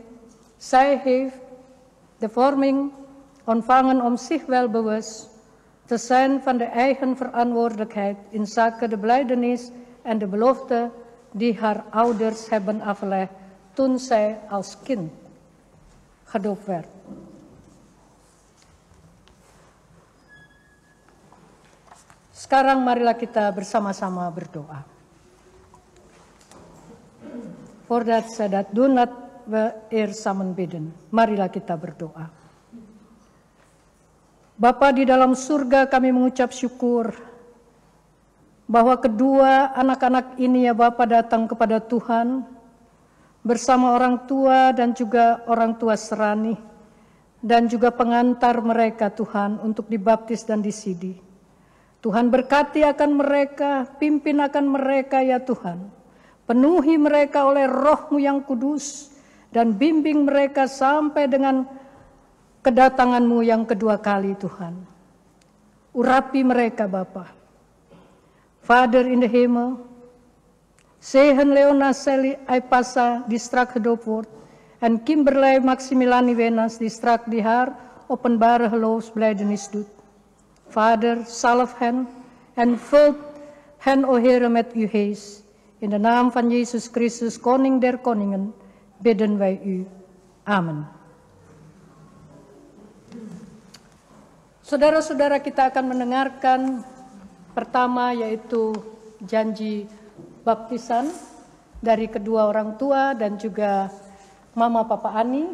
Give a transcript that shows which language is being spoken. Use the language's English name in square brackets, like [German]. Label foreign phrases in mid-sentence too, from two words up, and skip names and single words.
[Dutch] Zij heeft de vorming ontvangen om zich wel bewust te zijn van de eigen verantwoordelijkheid in zaken de belijdenis en de belofte die haar ouders hebben afgelegd toen zij als kind gedoopt werd. [Indonesian] Sekarang marilah kita bersama-sama berdoa. [Dutch] Voordat zij dat doen, laten we eerst samen bidden. [Indonesian] Marilah kita berdoa. Bapa di dalam surga, kami mengucap syukur bahwa kedua anak-anak ini ya Bapa datang kepada Tuhan bersama orang tua dan juga orang tua serani dan juga pengantar mereka Tuhan untuk dibaptis dan disidi. Tuhan berkati akan mereka, pimpin akan mereka ya Tuhan. Penuhi mereka oleh Roh-Mu yang kudus dan bimbing mereka sampai dengan kedatangan-Mu yang kedua kali Tuhan. Urapi mereka Bapa. [Dutch] Vader in de hemel, zegen Leona Sally Aipasa die strak gedoopt wordt en Kimberley Maximilani Wenas die strak die haar openbare geloofsbelijdenis doet. Vader, zalf hen en vult hen, o Heere, met uw geest. In de naam van Jezus Christus, Koning der Koningen, bidden wij u. Amen. [Indonesian] Saudara-saudara, kita akan mendengarkan pertama yaitu janji baptisan dari kedua orang tua dan juga Mama Papa Ani.